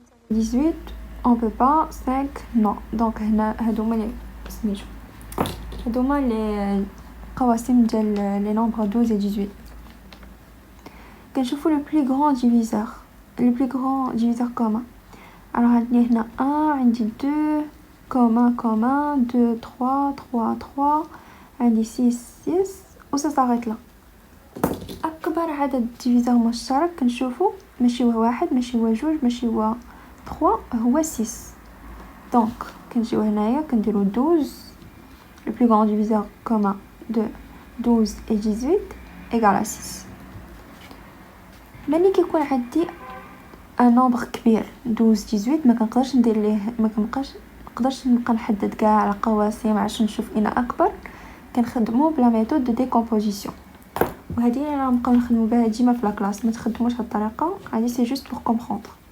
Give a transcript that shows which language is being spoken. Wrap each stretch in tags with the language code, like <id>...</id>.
<ar>18 on peut pas 5 non دونك هنا هادوما لي سميتو هادوما لي قواسم ديال لي نومبر 12 et 18 كنشوفو لو بلي غران ديفيزور</ar> <fr>le plus grand diviseur commun. Alors, il y a 1, عندي 2, commun, 2, 3, 3, 3, عندي 6, 6, ça s'arrête là.</fr> <ar>أكبر عدد diviseur مشترك كنشوفو ماشي هو 1 ماشي هو 2 ماشي هو 3 هو 6. Donc, كنجيو هنايا كنديرو 12.</ar> <fr>Le plus grand diviseur commun de 12 et 18 égale à 6.</fr> <ar>ملي كيكون عندي ان نومبر كبير 12 18 ما كنقدرش ندير ليه ما نقدرش نبقى نحدد كاع على قواسم عشان نشوف اين اكبر كنخدموا بلا ميثود دو ديكومبوزيسيون وهذه اللي غنبقاو نخدموا بها ديما في لاكلاس ما تخدموش هاد الطريقه هذه سي جوست بور كومبروندر</ar>